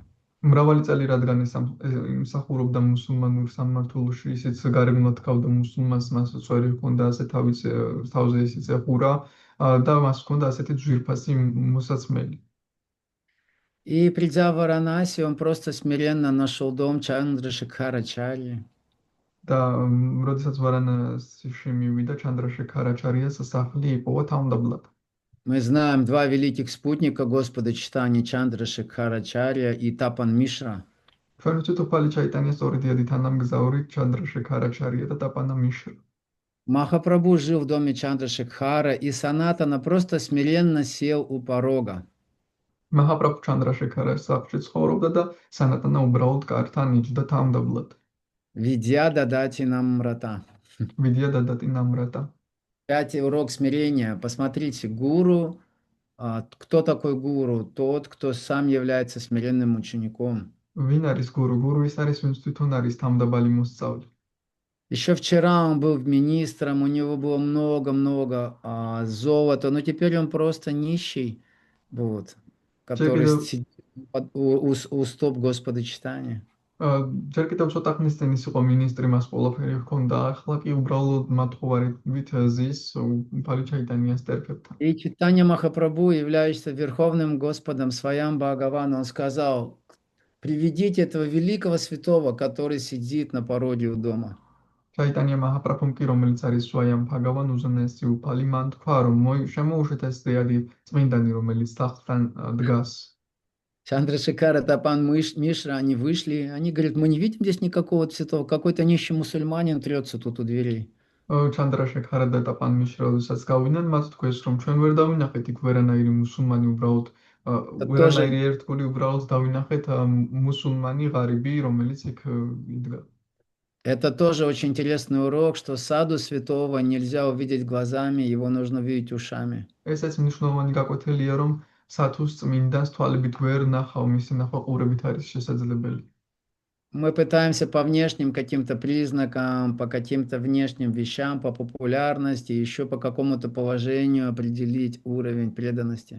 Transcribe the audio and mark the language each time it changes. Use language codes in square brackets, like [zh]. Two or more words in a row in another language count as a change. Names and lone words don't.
[ka] მრავალი წელი რადგან იმსახურობდა მუსულმანურ სამმართველოში, ისიც გარეგნულად ჰყავდა მუსულმანს, მას წვერი ჰქონდა ასე თავზე ისიც ეხურა და მას ჰქონდა ასეთი ძვირფასი მოსაცმელი. [ru] И придя в Варанаси, он просто смиренно нашел дом Чандрашекхарачарьи. [ka] და როდესაც ვარანასიში მივიდა ჩანდრაშექარაჩარიას სახლი იპოვა თავმდაბლად. [ru] Мы знаем два великих спутника Господа Читания Чандрашекхарачарья и Тапан Мишра. [ka] ჩვენ ვიცით უფალი ჩაიტანიას ორი დიდი თანამგზავრი ჩანდრაშექარაჩარია და ტაპანა მიშრა. [ru] Махапрабху жил в доме Чандрашекхара, и Санатана просто смиренно сел у порога. [ka] მაჰაპრაბჰუ ჩანდრაშექარას სახლში ცხოვრობდა და სანატანა უბრალოდ კართან იჯდა თავმდაბლად. [sa] विद्या ददाति नम्रता. विद्या ददाति नम्रता. [ru] Пятый урок смирения. Посмотрите, гуру. Кто такой гуру? Тот, кто сам является смиренным учеником. [ka] ვინ არის გურუ? გურუ ის არის, ვინც თვითონ არის თავმდაბალი მოსწავლე. [ru] Еще вчера он был министром, у него было много-много золота, но теперь он просто нищий, вот, который сидит у стоп Господа Читания. [ka] ჯერ კიდევ ცოტა ხნის წინ ის იყო მინისტრი, მას ყველაფერი ჰქონდა, ახლა კი უბრალოდ მათხოვარით ზის უფალი ჩაიტანიას ტერფებთან. [ru] И Читания Махапрабху, являющийся верховным Господом Сваям Бхагаван, он сказал: приведите этого великого святого, который сидит на пороге у дома. [ka] ჩაიტანია მაჰაპრაბჰუმ კი, რომელიც არის სვაიამ ბჰაგავან უზენაესი უფალი, მან თქვა, რომ შემოუშვით ეს ძლიერი წმინდანი, რომელიც თაღთან დგას. [ru] Чандрашекхар и Тапан Мишра, они вышли, они говорят: мы не видим здесь никакого святого, какой-то нищий мусульманин трется тут у дверей. [ka] ჩანდრაშექარა და ტაპან მიშრა როდესაც გავიდნენ, მათ თქვეს, რომ ჩვენ ვერ დავინახეთ იქ ვერანაირი მუსულმანი, უბრალოდ ვერანაირი ერთგული, უბრალოდ დავინახეთ მუსულმანი ღარიბი, რომელიც იქ იდგა. [ru] Это тоже очень интересный урок, что саду святого нельзя увидеть глазами, его нужно видеть ушами. [ka] ესეც მნიშვნელოვანი გაკვეთილია, რომ სათუს წმინდანს თვალებით ვერ ნახავ, მისი ნახვა ყურებით არის შესაძლებელი. [ru] Мы пытаемся по внешним каким-то признакам, по каким-то внешним вещам, по популярности, еще по какому-то положению определить уровень преданности.